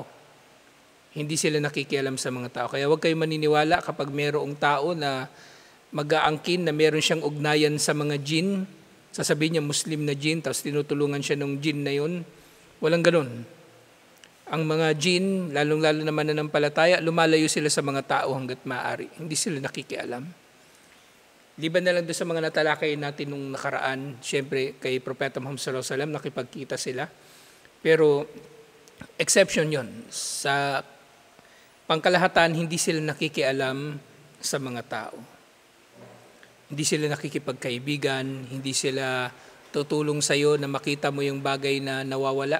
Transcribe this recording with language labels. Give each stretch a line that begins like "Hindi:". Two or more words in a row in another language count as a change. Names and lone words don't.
Filipino: Hindi sila nakikialam sa mga tao. Kaya huwag kayo maniniwala kapag merong tao na mag-aangkin na meron siyang ugnayan sa mga jinn, sasabihin niya Muslim na jinn, tapos tinutulungan siya ng jinn na yun. Walang ganun. Ang mga jinn, lalong-lalo na mananampalataya, lumalayo sila sa mga tao hanggat maaari. Hindi sila nakikialam. Liban na lang doon sa mga natalakay natin nung nakaraan, syempre kay Propeta Muhammad
Arabic: صلى الله عليه وسلم,
Filipino: nakipagkita sila. Pero exception yon. Sa pangkalahatan, hindi sila nakikialam sa mga tao. Hindi sila nakikipagkaibigan, hindi sila tutulong sa iyo na makita mo yung bagay na nawawala.